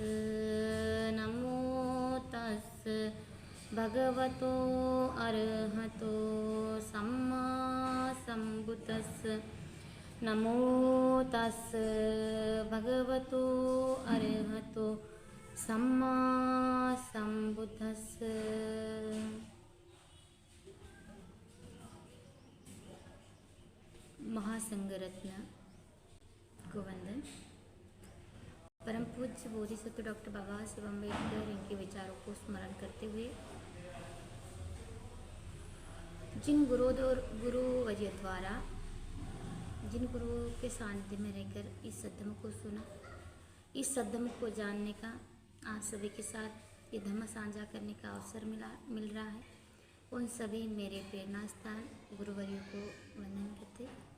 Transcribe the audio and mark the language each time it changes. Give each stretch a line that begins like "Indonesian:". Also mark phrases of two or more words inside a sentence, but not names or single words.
Pali: नमो तस् भगवतो अरहतो सम्मा सम्बुद्धस्स। नमो तस् भगवतो अरहतो सम्मा सम्बुद्धस्स।
Hindi: महासंघ रत्न को वंदन। परम पूज्य बोधिसत्व डॉक्टर बाबा साहेब अम्बेडकर इनके विचारों को स्मरण करते हुए जिन गुरुवर्य द्वारा जिन गुरु के सानिध्य में रहकर इस सद्धर्म को सुना, इस सद्धर्म को जानने का आप सभी के साथ ये धर्म साझा करने का अवसर मिल रहा है, उन सभी मेरे प्रेरणा स्थान गुरुवर्यों को वंदन करते।